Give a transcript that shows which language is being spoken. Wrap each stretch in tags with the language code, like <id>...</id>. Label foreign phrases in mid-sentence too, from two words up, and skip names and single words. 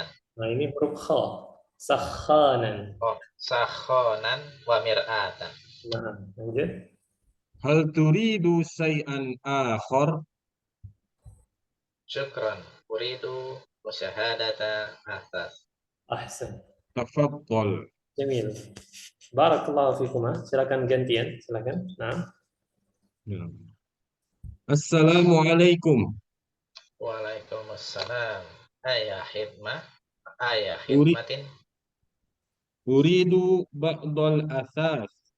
<id>Nah, ini huruf kha. Sakhanan.</id> <ar>Oh, ساخناً ومرآةً.</ar> <id>Nah, lanjut.</id> <ar>هل تريد شيئاً آخر? Syukran. أريد مشاهدة أثاث. Ahsan. Tafaddal. جميل. بارك الله فيكما.</ar> <id>Silakan gantian. Silakan. Nah.</id> <ar>Ya. Assalamualaikum. وعليكم السلام. أية خدمة. Ayah Uri, khidmatin. أريد بعض الأثاث.</ar>